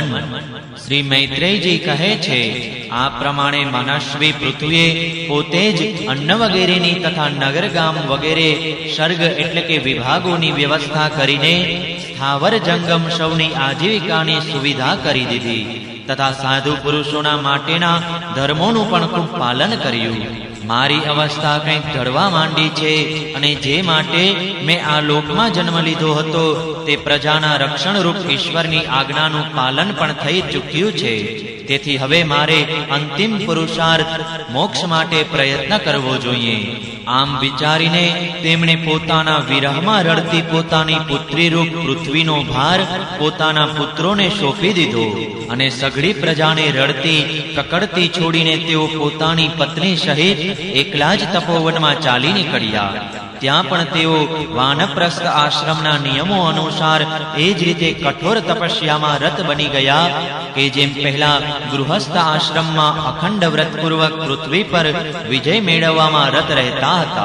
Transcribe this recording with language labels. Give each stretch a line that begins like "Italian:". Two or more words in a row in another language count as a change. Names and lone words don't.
Gujarati: શ્રી મૈત્રેયજી કહે છે, આ પ્રમાણે મનસ્વી પૃથ્વીએ પોતે જ અન્ન વગેરેની તથા નગર ગામ વગેરે સર્ગ એટલે કે વિભાગોની વ્યવસ્થા કરીને સ્થાવર જંગમ સૌની આજીવિકાની સુવિધા કરી દીધી તથા સાધુ પુરુષોના માટેના ધર્મોનું પણ ખૂબ પાલન કર્યું। મારી અવસ્થા કંઈક ઢળવા માંડી છે અને જે માટે મેં આ લોકમાં જન્મ લીધો હતો તે પ્રજાના રક્ષણ રૂપ ઈશ્વરની આજ્ઞાનું પાલન પણ થઈ ચૂક્યું છે। તેથી હવે મારે અંતિમ પુરુષાર્થ મોક્ષ માટે પ્રયત્ન કરવો જોઈએ। આમ વિચારીને તેમણે પોતાના વિરહમાં રડતી પોતાની પુત્રી રૂપ પૃથ્વીનો ભાર પોતાના પુત્રોને સોંપી દીધો અને સઘળી પ્રજાને રડતી કકડતી છોડીને તેઓ પોતાની પત્ની સહિત એકલા જ તપોવનમાં ચાલી નીકળ્યા। ત્યાં પણ તેઓ વાનપ્રસ્થ આશ્રમના નિયમો અનુસાર એ જ રીતે કઠોર તપસ્યામાં રત બની ગયા કે જેમ પહેલા ગૃહસ્થ આશ્રમમાં અખંડ વ્રતપૂર્વક પૃથ્વી પર વિજય મેળવવામાં રત રહેતા હતા।